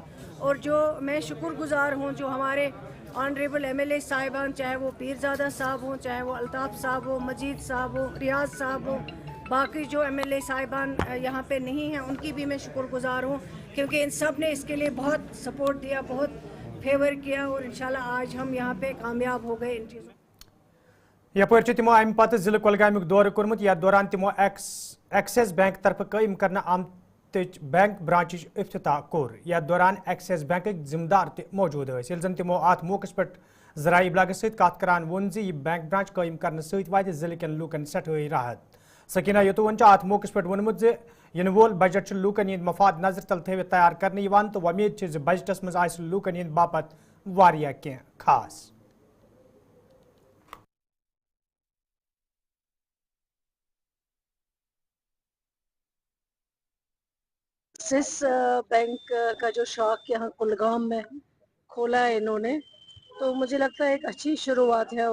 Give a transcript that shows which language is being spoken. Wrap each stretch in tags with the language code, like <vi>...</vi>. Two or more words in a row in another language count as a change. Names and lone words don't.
<ur>اور جو میں شکر گزار ہوں جو ہمارے</ur> <en>honourable MLA</en> <ur>صاحبان چاہے وہ پیرزادہ صاحب ہوں چاہے وہ الطاف صاحب ہو مجید صاحب ہو ریاض صاحب ہو باقی جو MLA صاحبان یہاں پہ نہیں ہیں ان کی بھی میں شکر گزار ہوں کیونکہ ان سب نے اس کے لیے بہت سپورٹ دیا بہت فیور کیا اور انشاءاللہ آج ہم یہاں پہ کامیاب ہو گئے ان چیزوں.</ur> <ks>یپر تمو امہ پتہ ضلع کولگامیک دورہ کورمت یتھ دوران تمو ایکسس بینک طرف قائم کرنا آمت</ks> <en>bank branch</en> <ks>افتتاح کور. یتھ دوران ایکسس بینک ذمہ دار تہ موجود ٲسۍ ییٚلہِ زن تمو ات موقع پہ ذرائع ابلاغس سۭتۍ کتھ کران ووٚن زِ یہ</ks> <en>bank branch</en> <ks>قائم کرنے سۭتۍ واتہِ ضلع کٮ۪ن لوٗکن سٮ۪ٹھٲے راحت. سکینہ یتون ات موقع پہ ووٚنمُت زِ ینہٕ وول بجٹ لوٗکن ہٕنٛدۍ مفاد نظر تل تھٲوِتھ تیار کرنہٕ یِوان تہٕ وۄمید چھِ زِ بجٹس منٛز آسہِ لوٗکن ہٕنٛدۍ باپتھ واریاہ کینٛہہ خاص.</ks> <ur>ایکسس بینک کا جو شاخ یہاں کلگام میں کھولا ہے انہوں نے تو مجھے لگتا ہے ایک اچھی شروعات ہے</ur>